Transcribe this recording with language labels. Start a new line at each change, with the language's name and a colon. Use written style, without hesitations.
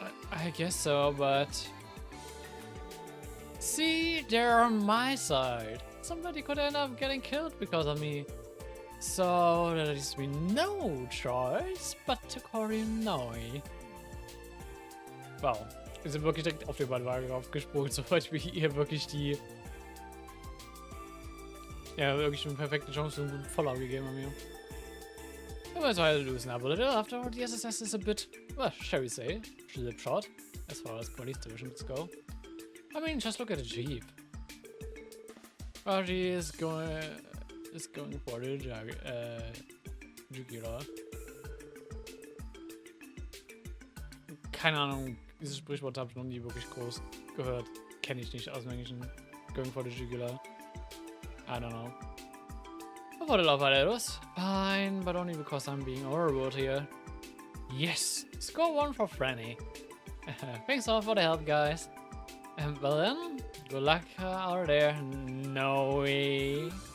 English: I guess so, but... See, they're on my side. Somebody could end up getting killed because of me. So there leaves me no choice but to call you Noi. Wow.
German: Wir sind wirklich direkt auf die Bandwaage aufgesprungen, sobald wir hier wirklich die... Ja, wirklich eine perfekte Chance und einen guten Follow gegeben haben hier.
English: We might as well loosen up a little. After all, the SSS is a bit, well, shall we say, slipshod, as far as police divisions go. I mean, just look at the Jeep. Oh, she is going for the Jugular.
German: Keine Ahnung, dieses Sprichwort habe ich noch nie wirklich groß gehört. Kenne ich nicht aus dem Englischen.
English: Going for the Jugular. I don't know. For the love of fine, but only because I'm being overruled here. Yes! Score 1 for Franny. Thanks all for the help, guys. Well then, good luck out there. No way.